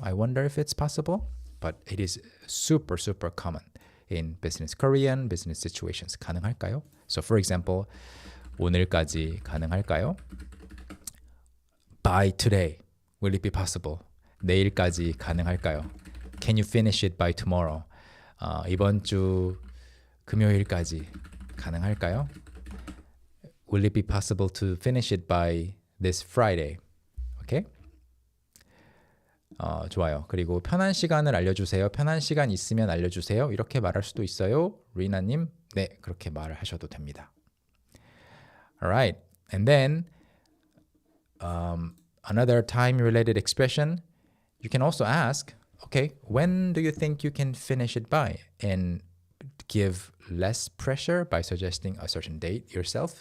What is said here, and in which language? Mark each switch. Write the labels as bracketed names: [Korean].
[English] I wonder if it's possible. But it is super, super common in business Korean, business situations. [Korean] 가능할까요? [English] So for example, [Korean] 오늘까지 가능할까요? [English] By today, will it be possible? [Korean] 내일까지 가능할까요? [English] Can you finish it by tomorrow? [Korean] 이번 주 금요일까지 가능할까요? [English] Will it be possible to finish it by this Friday? Okay? [Korean] 좋아요. 그리고 편한 시간을 알려주세요. 편한 시간 있으면 알려주세요. 이렇게 말할 수도 있어요. 리나님, 네, 그렇게 말을 하셔도 됩니다. [English] Alright, and then another time-related expression, you can also ask, okay, when do you think you can finish it by? And give less pressure by suggesting a certain date yourself.